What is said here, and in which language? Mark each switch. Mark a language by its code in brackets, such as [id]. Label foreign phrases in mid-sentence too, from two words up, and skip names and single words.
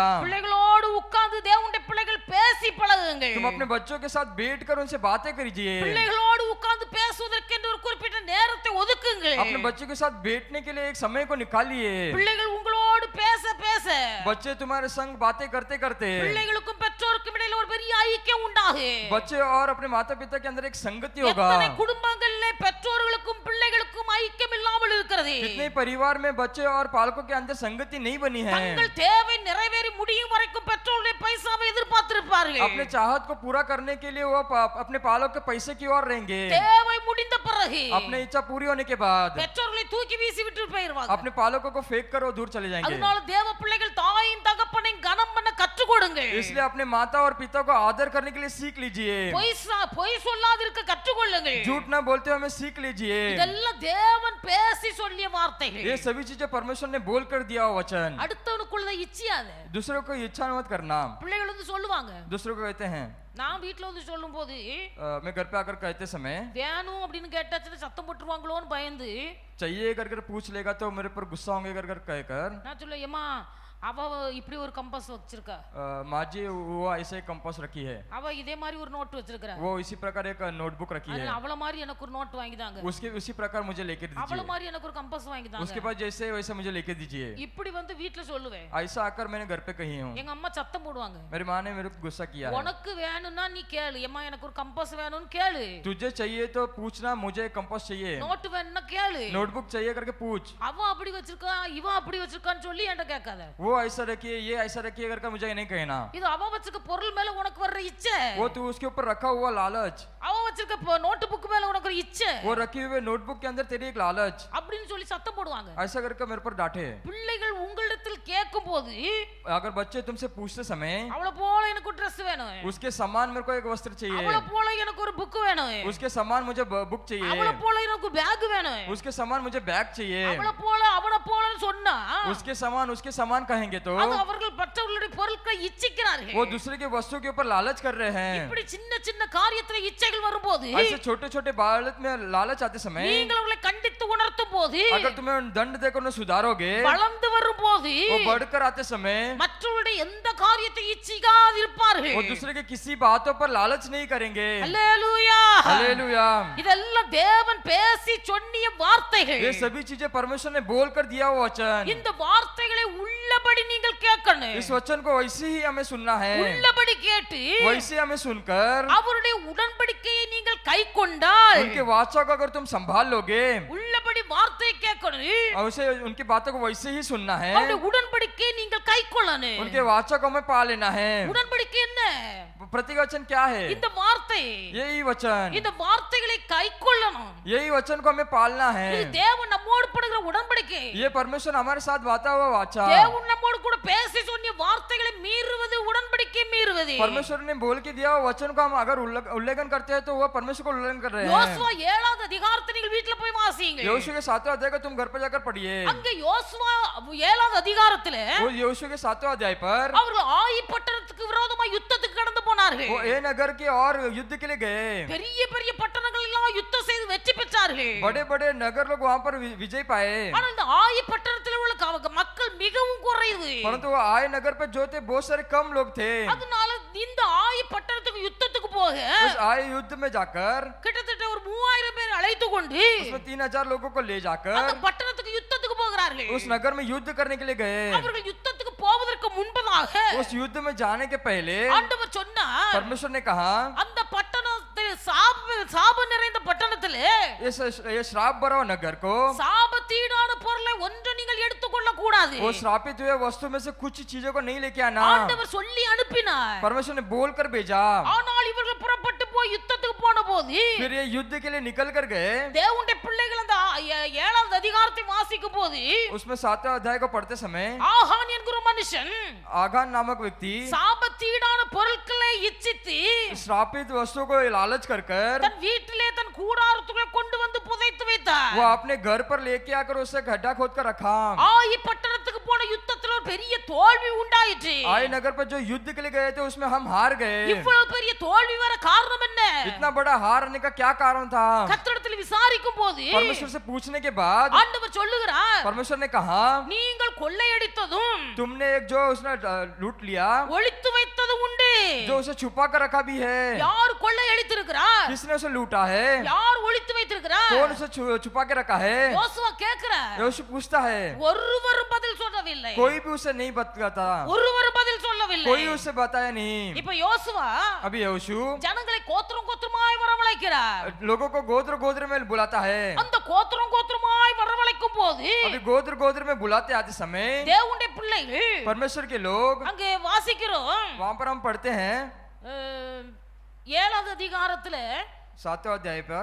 [ta] பிள்ளைகளோடு உட்கார்ந்து தேவனுடைய பிள்ளைகள் பேசி பழகுங்கள். [hi] तुम अपने बच्चों के साथ बैठकर उनसे बातें कीजिए, [ta] பிள்ளைகளோடு உட்கார்ந்து பேசுவதற்கென்று ஒரு குறிப்பிட்ட நேரத்தை ஒதுக்குங்கள். [hi] अपने बच्चों के साथ बैठने के लिए एक समय को निकालिए। [ta] பிள்ளைகள் உங்களோடு பேச பேச [hi] बच्चे तुम्हारे संग बातें करते करते [ta] பிள்ளைகளுக்கும் பெற்றோருக்கும் இடையில ஒரு பெரிய ஐக்கியம் உண்டாகும். [hi] बच्चे और अपने माता पिता के अंदर एक संगति होगा। [ta] எத்தனை குடும்பங்களிலே பெற்றோர்களுக்கும் பிள்ளைகளுக்கும் ஐக்கியம் இல்லாமல் இருக்கிறது. [hi] कितने परिवार में बच्चे और पालकों के अंदर संगति नहीं बनी है। [ta] தங்கள் தேவை நிறைவேறி முடியும் வரைக்கும் பெற்றோருடைய பைசாவை எதிர்பார்த்திருப்பார்கள். [hi] अपने चाहत को पूरा करने के लिए वो अपने पालक के पैसे की ओर रहेंगे। [ta] தேவை முடிந்த பிறகு [hi] अपने इच्छा पूरी होने के बाद [ta] பெற்றோர்களை தூக்கி வீசி விட்டு போயிருவாங்க. [hi] अपने पालकों को फेंक कर वो दूर चले जाएंगे। [ta] அதனால தேவ பிள்ளைகள் தாயின் தகப்பனையும் கனம் பண்ண கற்றுக் கொடுங்கள். [hi] इसलिए अपने माता और पिता को आदर करने के लिए सीख लीजिए। [ta] பொய் சொல்லாதிருக்க கற்றுக்கொள்ளுங்கள். [hi] झूठ ना बोलते हुए हमें सीख लीजिए। [ta] இதெல்லாம் தேவன் பேசி சொல்லிய வார்த்தைகள். [hi] ये सभी चीजें परमेश्वर ने बोल कर दिया वचन। [ta] அடுத்தவனுக்குள்ள இச்சியாத [hi] दूसरों को इच्छा मत करना। [ta] பிள்ளைகள் வந்து சொல்லுவாங்க. [hi] दूसरों को कहते हैं, [ta] நான் வீட்ல வந்து சொல்லும் போது [hi] मैं घर पे आकर कहते समय [ta] வேணும் அப்படின்னு கேட்டாச்சுன்னா சத்தம் போட்டுருவாங்களோன்னு பயந்து [hi] चाहिए कर कर पूछ लेगा तो मेरे पर गुस्सा होंगे कर कर कहकर [ta] நான் சொல்ல ஏமா அவ இப்படி ஒரு கம்பாஸ் வச்சிருக்கா, [hi] माँ जी वो ऐसे कंपास रखी है, [ta] அவ இதே மாதிரி ஒரு நோட் வச்சிருக்கா, [hi] वो इसी प्रकार एक नोटबुक रखी है, [ta] அவள மாதிரி எனக்கு ஒரு நோட் வாங்கி தாங்க, [hi] उसके उसी प्रकार मुझे लेके [ta] அவள [hi] दीजिए, [ta] மாதிரி எனக்கு ஒரு கம்பாஸ் வாங்கி தாங்க. [hi] उसके बाद जैसे वैसे मुझे लेके दीजिए। [ta] இப்படி வந்து வீட்ல சொல்லுவேன். [hi] ऐसा आकर मैंने घर पे कही हूँ। [ta] எங்க அம்மா சத்தம் போடுவாங்க. [hi] मेरी माँ ने मेरे को गुस्सा किया है। [ta] உனக்கு வேணும்னா நீ கேளு, ஏமா எனக்கு ஒரு கம்பாஸ் வேணும்னு கேளு, [hi] तुझे चाहिए तो पूछना, मुझे कंपास चाहिए, [ta] நோட் வேணும்னா கேளு, [hi] नोटबुक चाहिए करके पूछ। [ta] அவ அப்படி வச்சிருக்கா இவ அப்படி வச்சிருக்கான்னு சொல்லி என்கிட்ட கேட்காத. [hi] वो ऐसा रखिए ये ऐसा रखिए करके मुझे नहीं कहना। [ta] இது அவ வச்சிருக்க பொருள் மேல உனக்கு வர்ற இச்சை, [hi] वो तू उसके ऊपर रखा हुआ लालच, [ta] அவ வச்சிருக்க [en] note book [ta] மேல உனக்கு ஒரு இச்சை, [hi] वो रखे हुए नोटबुक के अंदर तेरी एक लालच, [ta] அப்படின்னு சொல்லி சத்தம் போடுவாங்க. [hi] ऐसा करके मेरे पर डांटे। [ta] பிள்ளைகள் உங்களிடத்தில் கேட்கும் போது [hi] अगर बच्चे तुमसे पूछते समय [ta] அவள போல எனக்கு ஒரு Dress வேணும், [hi] उसके समान मेरे को एक वस्त्र [ta] அவள [hi] चाहिए, [ta] போல எனக்கு ஒரு புக் வேணும், [hi] उसके समान मुझे बुक [ta] அவள [hi] चाहिए, [ta] போல எனக்கு பேக் வேணும், [hi] उसके समान मुझे बैग चाहिए, [ta] அவள போல அவன போலன்னு சொன்னா [hi] उसके समान कहेंगे तो [ta] அது அவர்கள் மற்றவர்களுடைய பொருட்களை இச்சிக்கிறார்கள். [hi] वो दूसरे के वस्तु के ऊपर लालच कर रहे हैं। [ta] இப்படி சின்ன சின்ன காரியத்துல இச்சைகள் வரும்போது [hi] ऐसे छोटे छोटे बालक में लालच आते समय [ta] நீங்கள் அவங்களை கண்டித்து உணர்த்தும் போது [hi] अगर तुम्हें दंड देकर उन्हें सुधारोगे, [ta] வளர்ந்து வரும்போது [hi] वो बढ़कर आते समय [ta] மற்றவருடைய எந்த காரியத்தை இச்சிக்காதிருப்பார்கள். [hi] वो दूसरे के किसी बातों पर लालच नहीं करेंगे। [ta] அல்லேலூயா. [hi] हालेलुया। [ta] இதெல்லாம் தேவன் பேசி சொன்னிய வார்த்தைகள். [hi] ये सभी चीजें परमेश्वर ने बोल कर दिया वो वचन। [ta] இந்த வார்த்தைகளை உள்ளபடி நீங்கள் கேட்கணும். [hi] इस वचन को वैसे ही हमें सुनना है, [ta] உள்ளபடி கேட்டு [hi] वैसे हमें सुनकर [ta] அவருடைய உடன்படிக்கையை நீங்கள் கைக்கொண்டால் [hi] उनके वाचा को अगर तुम संभाल लोगे, [ta] உள்ளபடி வார்த்தையை கேட்கணும், [hi] वैसे उनकी बातों को वैसे ही सुनना है, [ta] அவருடைய உடன்படிக்கையை நீங்கள் கைக்கொள்ளணும். [hi] उनके वाचा को हमें पा लेना है। [ta] உடன்படிக்கை என்ன? [hi] प्रतिवचन क्या है? [ta] இந்த வார்த்தை, [hi] यही वचन, [ta] இந்த வார்த்தைகளை கைக்கொள்ளணும். [hi] यही वचन को हमें पालना है। [ta] இது தேவன் நம்மோடு படுகிற உடன்படிக்கை. [hi] ये परमेश्वर हमारे साथ बाता हुआ वाचा, [ta] தேவன் நம்மோடு கூட பேசி சொன்னிய வார்த்தைகளை மீறுவது உடன்படிக்கை மீறுவது. [hi] परमेश्वर ने बोल के दिया हुआ वचन को हम अगर उल्लंघन करते हैं तो वह परमेश्वर को उल्लंघन कर रहे हैं। [ta] யோசுவா 7வது அதிகாரத்தை நீங்கள் வீட்ல போய் வாசிங்க. [hi] यहोशू के 7वें अध्याय को तुम घर पर जाकर पढ़िए। [ta] அங்க யோசுவா 7வது அதிகாரத்துல [hi] वो यहोशू के 7वें अध्याय पर [ta] அவர்கள் ஆயி பட்டணத்துக்கு விரோதமா யுத்தத்துக்கு கடந்து போனார்கள். [hi] वो ए नगर के और युद्ध के लिए गए। [ta] பெரிய பெரிய பட்டணங்கள் எல்லாம் யுத்தம் செய்து வெற்றி பெற்றார்கள். [hi] बड़े बड़े नगर लोग वहां पर विजय पाए, [ta] ஆனால் இந்த ஆயி பட்டணத்தில் உள்ள மக்கள் மிகவும் குறைவு. [hi] परंतु वो आय नगर पे जो थे बहुत सारे कम लोग थे। [ta] அதனால இந்த ஆயி பட்டணத்துக்கு யுத்தத்துக்கு போக [hi] उस आय युद्ध में जाकर [ta] கிட்டத்தட்ட ஒரு 3000 பேர் அழைத்து கொண்டு [hi] उसमें 3000 लोगों को ले [ta] அந்த [hi] जाकर [ta] பட்டணத்துக்கு யுத்தத்துக்கு போகிறார்கள். [hi] उस नगर में युद्ध करने के लिए गए। [ta] அவர்கள் யுத்தத்துக்கு போவதற்கு முன்பதாக [hi] उस युद्ध में जाने के पहले [ta] ஆண்டவர் சொன்னார், [hi] परमेश्वर ने कहा [ta] அந்த பட்டணத்தில் சாப நிறைந்த பட்டணத்தில் நகரத்திலே [hi] ये श्राप भरा हुआ नगर को, [ta] சாபத்தீடான பொருளை ஒன்று நீங்கள் எடுத்துக்கொள்ள கூடாது. [hi] वो श्रापित हुए वस्तु में से कुछ चीजों को नहीं लेके आना। [ta] ஆண்டவர் சொல்லி அனுப்பினார். [hi] परमेश्वर ने बोल कर भेजा। [ta] ஆனால் இவர்கள் புறப்பட்டு போய் யுத்தத்துக்கு போன போது [hi] फिर ये युद्ध के लिए निकल कर गए। [ta] தேவனுடைய பிள்ளைகள் அந்த 7வது அதிகாரத்தை வாசிக்கும் போது [hi] उसमें 7वें अध्याय को पढ़ते समय [ta] ஆகான் என்கிற மனுஷன் [hi] आगान नामक व्यक्ति [ta] சாபத்தீடான பொருட்களை இச்சித்து [hi] श्रापित वस्तुओं को लालच कर कर [ta] தன் வீட்டிலே தன் கூடாரத்துக்குள்ளே கொண்டு வந்து புதைத்து வைத்தார். [hi] वो अपने घर पर लेके आकर उसे गड्ढा खोद कर रखा। [ta] ஆயி பட்டணத்துக்கு போன யுத்தத்தில் ஒரு பெரிய தோல்வி உண்டாயிற்று. [hi] आई नगर पर जो युद्ध के लिए गए थे उसमें हम हार गए। [ta] இவ்வளவு பெரிய தோல்வி வர காரணம் என்ன? [hi] इतना बड़ा हारने का क्या कारण था? [ta] கர்த்தரிடத்தில் விசாரிக்கும் போது [hi] परमेश्वर से पूछने के बाद [ta] ஆண்டவர் சொல்லுகிறார், [hi] परमेश्वर ने कहा [ta] நீங்கள் கொள்ளையடித்ததும் [hi] तुमने एक जो उसने लूट लिया, [ta] ஒளித்து வைத்ததும் உண்டு. [hi] जो उसे छुपा कर रखा भी है। [ta] யார் கொள்ளையடித்திருக்கிறார்? [hi] किसने उसे लूटा है? [ta] யார் ஒளித்து வைத்திருக்கிறார்? [hi] कौन उसे छुपा के रखा है? [ta] யோசுவா கேக்குறார். [hi] योशु पूछता है, [ta] ஒருவரும் பதில் சொல்லவில்லை. [hi] कोई भी उसे नहीं बताता, [ta] ஒருவரும் பதில் சொல்லவில்லை. [hi] कोई उसे बताया नहीं। [ta] இப்ப யோசுவா [hi] अभी योशु [ta] ஜனங்களை கோத்திரம் கோத்திரமாய் வரவழைக்கிறார். [hi] लोगों को गोत्र गोत्र में बुलाता है। [ta] அந்த கோத்திரம் கோத்திரமாய் வரவழைக்கும் போது [hi] अभी गोत्र गोत्र में बुलाते आते समय [ta] தேவனுடைய பிள்ளைகள் [hi] परमेश्वर के लोग [ta] அங்கே வாசிக்கிறோம். [hi] वहां पर हम पढ़ते हैं [ta] 7வது அதிகாரத்துல [hi] 7वें अध्याय पर